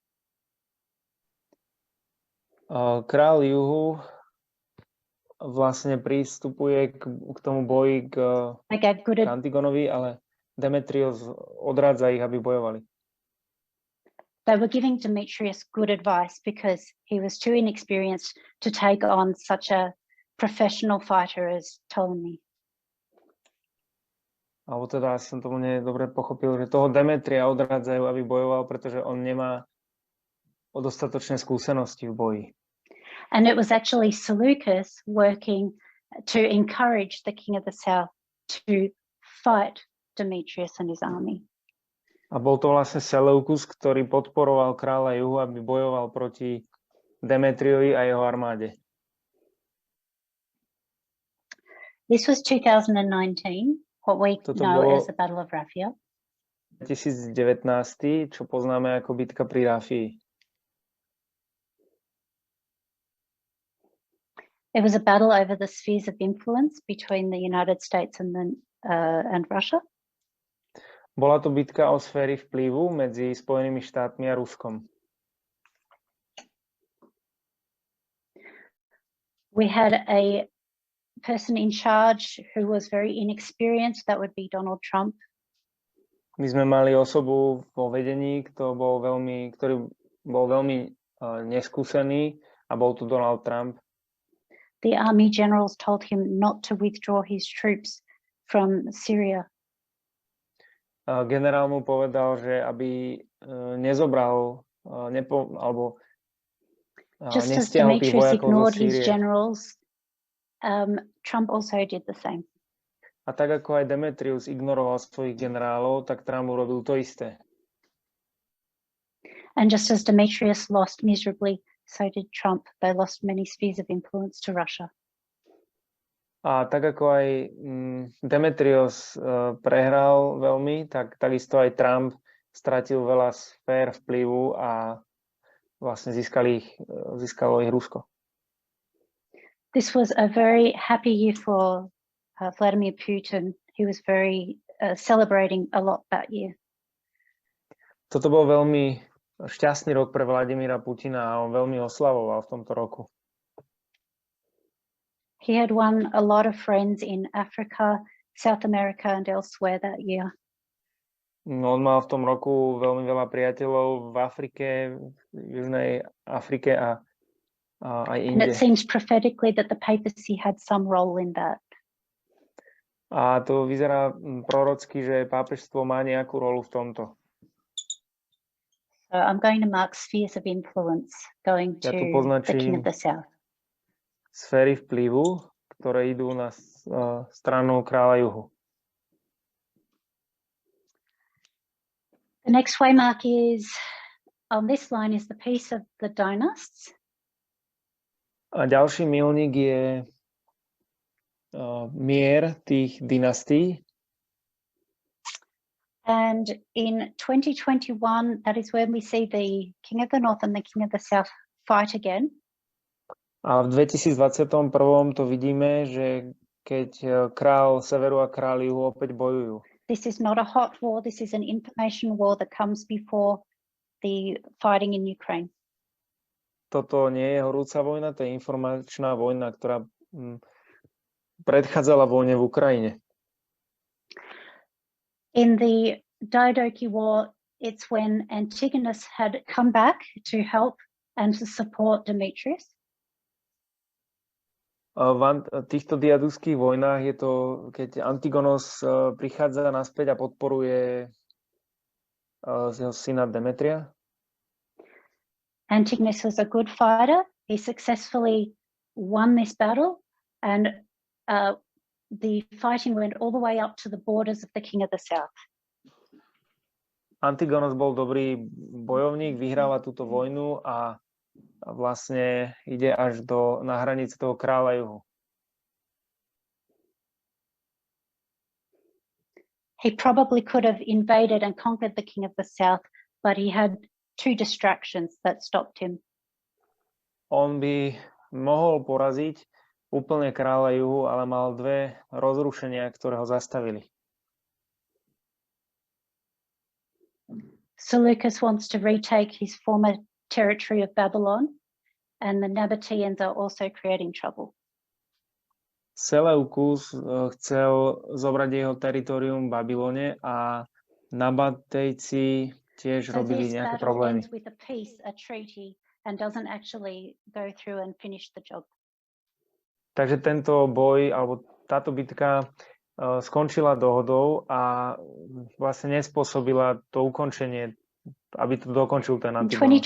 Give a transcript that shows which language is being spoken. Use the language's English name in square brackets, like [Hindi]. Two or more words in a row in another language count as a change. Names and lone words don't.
[Slovak] Král juhu vlastne prístupuje k tomu boji k Antigonovi, ale Demetrius odrádza ich, aby bojovali. [English] They were giving Demetrius good advice because he was too inexperienced to take on such a professional fighter as Ptolemy. [Slovak] Alebo teda som to dobre pochopil, že toho Demetria odrádzajú, aby bojoval, pretože on nemá dostatočné skúsenosti v boji. [English] And it was actually Seleucus working to encourage the king of the south to fight Demetrius and his army. [Slovak] A bol to vlastne Seleukus, ktorý podporoval kráľa juhu, aby bojoval proti Demetriovi a jeho armáde. [English] This was 2019, what we know as the Battle of Raphia. [Slovak] 2019, čo poznáme ako bitka pri Rafii. [English] It was a battle over the spheres of influence between the United States and Russia. [Slovak] Bola to bitka o sféry vplyvu medzi Spojenými štátmi a Ruskom. [English] We had a person in charge who was very inexperienced, that would be Donald Trump. [Slovak] My sme mali osobu vo vedení, ktorý bol veľmi neskúsený a bol tu Donald Trump. [English] The army generals told him not to withdraw his troops from Syria. [Slovak] Generál mu povedal, že aby nezobral [English] Just as [Slovak] nestiahol tých [English] Demetrius [Slovak] vojakov zo [English] ignored his [Slovak] Sýrie. [English] generals, Trump also did the same. [Slovak] A tak ako aj Demetrius ignoroval svojich generálov, tak Trump urobil to isté. [English] And just as Demetrius lost miserably, so did Trump. They lost many spheres of influence to Russia. [Slovak] A tak ako aj Demetrios prehral veľmi, takisto aj Trump stratil veľa sfér vplyvu a vlastne získalo ich Rusko. [English] This was a very happy year for Vladimir Putin. He was very celebrating a lot that year. [Slovak] Toto bol veľmi šťastný rok pre Vladimíra Putina a on veľmi oslavoval v tomto roku. [English] He had won a lot of friends in Africa, South America and elsewhere that year. [Slovak] No, on mal v tom roku veľmi veľa priateľov v Afrike, v Južnej Afrike a aj inde. [English] And it seems prophetically that the papacy had some role in that. [Slovak] A to vyzerá prorocky, že pápežstvo má nejakú rolu v tomto. [English] So I'm going to mark spheres of influence going to the King of the South. [Slovak] Sféry vplyvu, ktoré idú na stranu kráľa juhu. [English] The next waymark is, on this line is the peace of the dynasts. [Slovak] A ďalší milník je mier tých dynastií. [English] And in 2021, that is when we see the King of the North and the King of the South fight again. [Slovak] A v 2021 to vidíme, že keď král severu a král juhu opäť bojujú. [English] This is not a hot war, this is an information war that comes before the fighting in Ukraine. [Slovak] Toto nie je horúca vojna, to je informačná vojna, ktorá predchádzala vojne v Ukrajine. [English] In the Diadochi War, it's when Antigonus had come back to help and to support Demetrius. [Slovak] V týchto diaduských vojnách je to, keď Antigonos prichádza naspäť a podporuje jeho syna Demetria. [English] Antigonus was a good fighter. He successfully won this battle, and the fighting went all the way up to the borders of the King of the South. [Slovak] Antigonos bol dobrý bojovník, vyhráva túto vojnu a vlastne ide až na hranice toho kráľa juhu. [English] He probably could have invaded and conquered the King of the South, but he had two distractions that stopped him. [Slovak] On by mohol poraziť úplne kráľa juhu, ale mal dve rozrušenia, ktoré ho zastavili. [English] Seleucus wants to retake his former territory of Babylon, and the Nabateans are also creating trouble. [Slovak] Seleukus chcel zobrať jeho teritorium v Babylone a Nabatejci tiež robili nejaké problémy. [English] With a peace, a treaty, and doesn't actually go through and finish the job. [Slovak] Takže tento boj alebo táto bitka skončila dohodou a vlastne nespôsobila to ukončenie, aby to dokončil ten Antigonos.